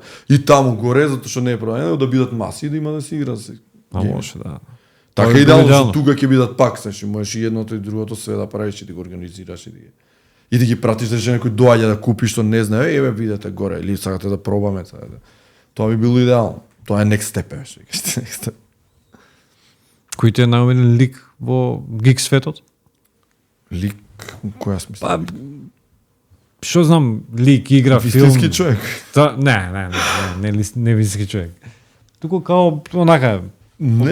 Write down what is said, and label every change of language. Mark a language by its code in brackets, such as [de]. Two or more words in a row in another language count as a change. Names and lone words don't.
[mk] И таму горе затоа што не е продадено да бидат маси и да има да се игра се. А може, да. Така Тоа е идеално, идеално. што тука ќе бидат пак, значи можеш и едното и другото све да правиш и да го организираш и да ги пратиш да некој доаѓа да купи што не знае, еве видете горе или сакате да пробаме сега. Тоа би било идеално. Тоа е [en] next step, [mk] што викаш ти, [en] next step. [mk] Кој ти е најомилен лик во гик светот? Лик, која смисла? Па, што знам, лик, игра, филм. Вистински човек. Не вистински човек. Туку као онака Не,